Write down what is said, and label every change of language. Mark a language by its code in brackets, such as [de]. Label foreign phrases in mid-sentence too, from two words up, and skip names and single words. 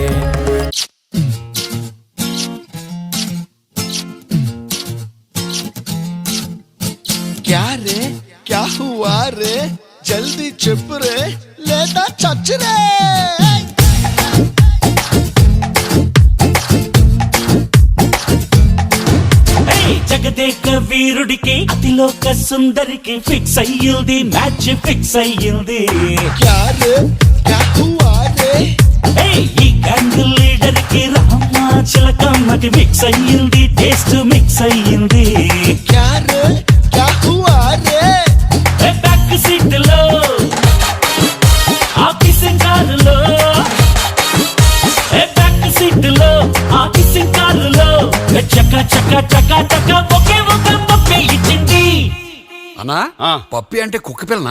[hi] क्या रे क्या हुआ रे जल्दी चुप रे लेटा चच रे [te] జగదేక వీరుడికి అతిలోక సుందరికి ఫిక్స్ అయ్యింది [en] match fix [te] అయ్యింది [hi] क्या रे क्या हुआ रे [te] ఈ గ్యాంగ్ లీడర్ కి రామ చిలకమ్మకి మిక్స్ అయ్యింది [en] taste mix [te] అయ్యింది [hi] क्या रे क्या हुआ रे [en] back seat [te] లో ఆఫీస్ కారులో [en] back seat [te] లో ఆఫీస్ కారులో చక్క చక్క చక్క చక్క ఒకే ఒక మొక్క ఇచ్చింది అన్నా పప్పి అంటే కుక్క పిల్లనా?